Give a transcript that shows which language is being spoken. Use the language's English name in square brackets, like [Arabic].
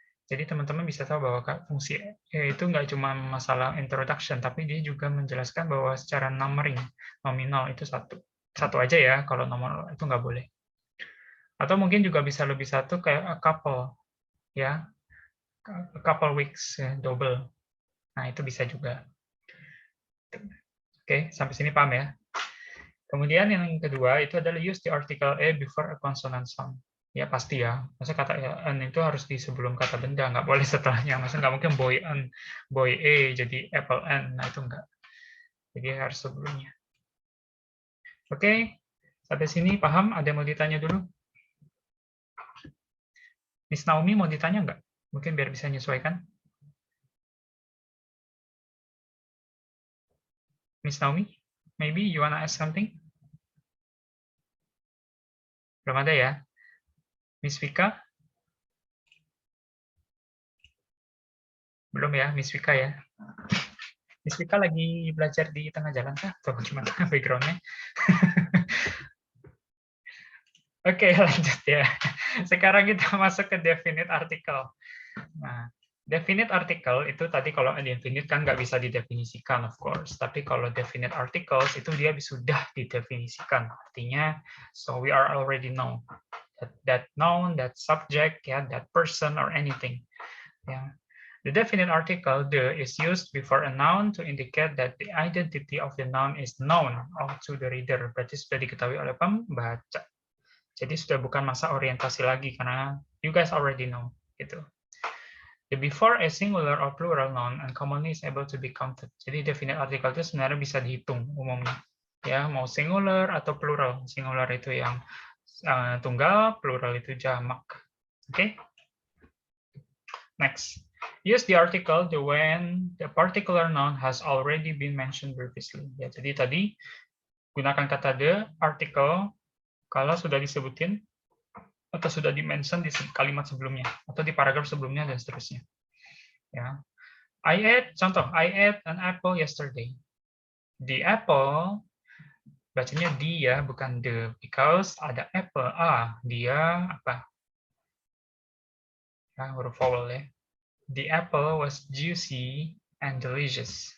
[Indonesian] Jadi teman-teman bisa tahu bahwa fungsi itu enggak cuma masalah introduction, tapi dia juga menjelaskan bahwa secara numbering, nominal itu 1. 1 aja ya, kalau nomor itu enggak boleh. Atau mungkin juga bisa lebih 1 kayak a couple, ya. A couple weeks, ya, double. Nah, itu bisa juga. Oke, sampai sini paham ya? Kemudian yang kedua itu adalah [English] use the article A before a consonant sound. [Indonesian] Ya pasti ya. Masa kata an itu harus di sebelum kata benda, nggak boleh setelahnya. Masa nggak mungkin boy an, boy A jadi apple an. Nah itu nggak. Jadi harus sebelumnya. Oke, sampai sini paham? Ada yang mau ditanya dulu? Miss Naomi mau ditanya nggak? Mungkin biar bisa menyesuaikan. [English] Miss Naomi, maybe you wanna ask something? [Indonesian] Belum ada ya? Miss Vika? Belum ya, Miss Vika ya? Miss Vika lagi belajar di tengah jalan kah? Atau gimana background-nya? Oke, lanjut ya. Sekarang kita masuk ke definite article. Nah, definite article itu tadi kalau indefinite kan nggak bisa didefinisikan, of course. Tapi kalau definite articles itu dia sudah didefinisikan. [English] Artinya, so we are already know that noun, that subject, ya, that person or anything. Ya. The definite article the is used before a noun to indicate that the identity of the noun is known to the reader. [Indonesian] Berarti sudah diketahui oleh pembaca. Jadi sudah bukan masa orientasi lagi karena [English] you guys already know [Indonesian] gitu. [English] The before a singular or plural noun and commonly is able to be counted. [Indonesian] Jadi definite article itu sebenarnya bisa dihitung umumnya. Ya, mau singular atau plural. Singular itu yang tunggal, plural itu jamak. Oke. Next. [English] Use the article when the particular noun has already been mentioned previously. [Indonesian] Ya, jadi tadi gunakan kata the article kalau sudah disebutin atau sudah di-mention di kalimat sebelumnya atau di paragraf sebelumnya dan seterusnya. Ya. [English] Contoh, I ate an apple yesterday. The apple [Indonesian] bacanya dia bukan [English] the, because ada apple. Dia apa? [Indonesian] Huruf vowel ya. [English] The apple was juicy and delicious.